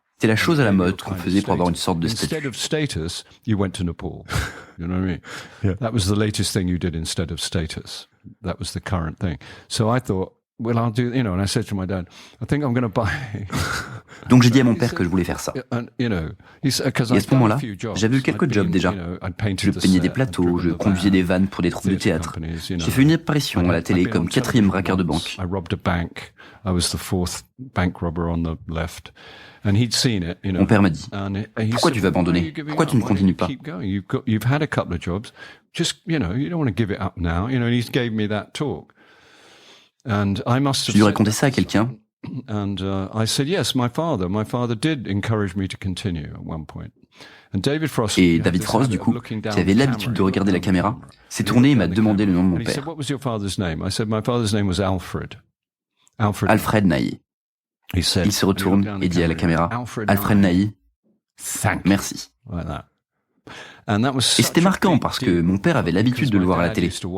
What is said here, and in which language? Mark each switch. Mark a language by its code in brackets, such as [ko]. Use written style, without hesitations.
[fr] C'était la chose à la mode qu'on faisait pour avoir une sorte de statut. [en] Instead of status, you went to Nepal. You know what I mean? Yeah. That was the latest thing you did instead of status. That was the current thing. So I thought, well, I'll do, and I said to my dad, I think I'm going to buy. [fr] Donc j'ai dit à mon père que je voulais faire ça. [en] And, [fr] Et à ce moment-là, j'avais eu quelques jobs déjà. Je peignais des plateaux, je conduisais des vannes pour des troupes de théâtre. J'ai fait une apparition à la télé comme 4e braqueur de banque. [en] I robbed a bank. I was the 4th bank robber on the left. And he'd seen it, [fr] Mon père m'a dit, pourquoi tu vas abandonner ? Pourquoi tu ne continues pas ? [en] You've had a couple of jobs. Just, you don't want to give it up now. And he gave me that talk. And I must have [fr] Je lui racontais ça à quelqu'un. [en] And I said, yes, my father did encourage me to continue at one point. And David Frost, [fr] Et David Frost, du coup, qui avait l'habitude de regarder la caméra, s'est tourné et m'a demandé le nom de mon père. [en] What was your father's name? I said, my father's name was Alfred. Alfred Nighy. [fr] Il se retourne et dit à la caméra, Alfred Nighy, merci. Et c'était marquant parce que mon père avait l'habitude de le voir à la télé.